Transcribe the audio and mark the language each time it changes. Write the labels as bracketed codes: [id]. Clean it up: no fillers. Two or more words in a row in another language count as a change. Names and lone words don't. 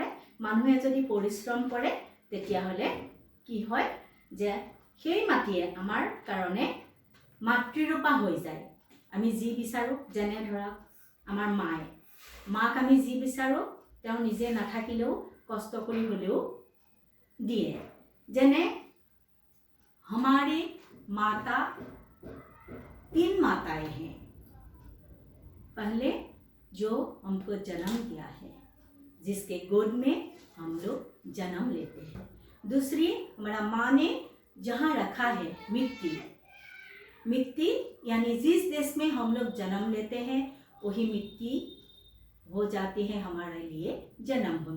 [as] মানুহে যদি পৰিশ্ৰম কৰে তেতিয়াহ'লে কি হয়, যে সেই মাটিয়ে আমাৰ কাৰণে মাতৃৰূপা হৈ যায়। আমি যি বিচাৰোঁ, যেনে ধৰক আমাৰ মাক আমি যি বিচাৰোঁ তেওঁ নিজে নাথাকিলেও কষ্ট কৰি হ'লেও দিয়ে। [hi] যেনে हमारी माता 3 माताएं हैं। पहले जो हमको जन्म दिया है, जिसके गोद में हम लोग जन्म लेते हैं। दूसरी, हमारा माँ ने जहाँ रखा है मिट्टी, मिट्टी यानी जिस देश में हम लोग जन्म लेते हैं वही मिट्टी हो जाती है हमारे लिए जन्मभूमि।